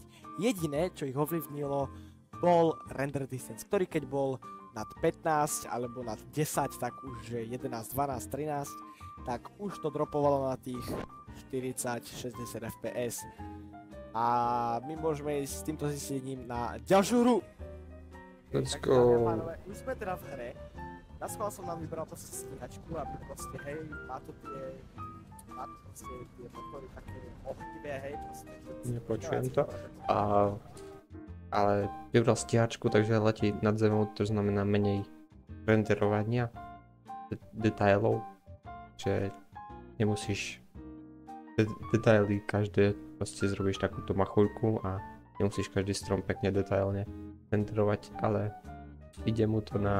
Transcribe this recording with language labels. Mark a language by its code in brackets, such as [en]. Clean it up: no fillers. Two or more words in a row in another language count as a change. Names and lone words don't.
[sk] Jediné, čo ich ovlivnilo, bol [en] render distance, [sk] ktorý keď bol nad 15 alebo nad 10, tak už 11, 12, 13, tak už to dropovalo na tých 40-60 fps. A my môžeme ísť s týmto zistením na ďalšiu hru. [en] Let's go. [sk] My sme teda v hre. Na schvál som nám vybral proste stíhačku, aby proste, hej, má to proste tie podpory také ohnivé, hej, proste. Nepočujem to. Ale vybral stíhačku, takže letí nad zemou, to znamená menej renderovania detailov, že nemusíš detaily každé, proste zrobíš takúto machuľku a nemusíš každý strom pekne detailne renderovať, ale ide mu to na